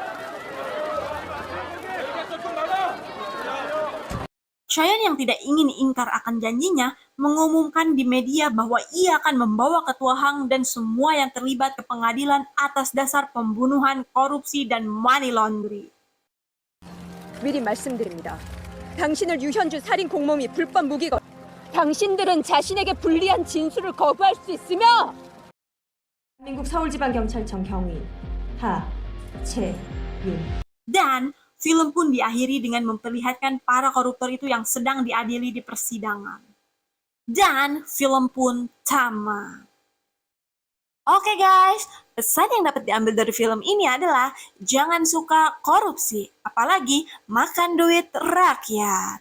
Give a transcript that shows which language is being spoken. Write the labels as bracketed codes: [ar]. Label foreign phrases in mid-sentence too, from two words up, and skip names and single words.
[id] Chaeyeon yang tidak ingin ingkar akan janjinya, mengumumkan di media bahwa ia akan membawa ketua Hang dan semua yang terlibat ke pengadilan atas dasar pembunuhan, korupsi, dan [en] money laundry. [ko] 미리 말씀드립니다. 당신을 유현주 살인 공범이 불법 무기고 당신들은 자신에게 불리한 진술을 거부할 수 있으며 대한민국 서울지방경찰청 경위 하채윤. [id] Dan film pun diakhiri dengan memperlihatkan para koruptor itu yang sedang diadili di persidangan. Dan film pun tamat. Oke guys, pesan yang dapat diambil dari film ini adalah jangan suka korupsi, apalagi makan duit rakyat.